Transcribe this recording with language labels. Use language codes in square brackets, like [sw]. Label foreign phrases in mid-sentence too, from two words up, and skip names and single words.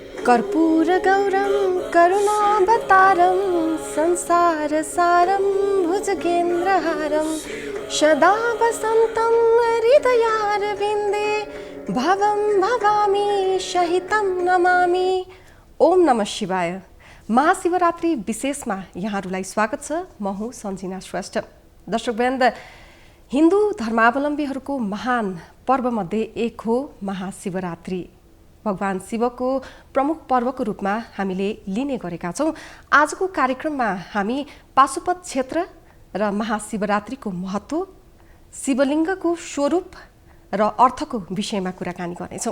[sa] कर्पूरगौरं करुणावतारं संसारसारं भुजगेन्द्रहारं सदा वसन्तं हृदयारविन्दे भवं भवामी सहितं नमामि। ओम नमः शिवाय। [ne] महाशिवरात्रि विशेषमा यहाँहरूलाई स्वागत छ। म हुँ सञ्जिना श्रेष्ठ। दर्शकवृन्द, हिन्दू धर्मावलम्बीहरूको महान पर्वमध्ये एक हो महाशिवरात्रि। भगवान शिवको प्रमुख पर्वको रूपमा हामीले लिने गरेका छौँ। आजको कार्यक्रममा हामी पाशुपत क्षेत्र र महाशिवरात्रिको महत्त्व, शिवलिङ्गको स्वरूप र अर्थको विषयमा कुराकानी गर्नेछौँ।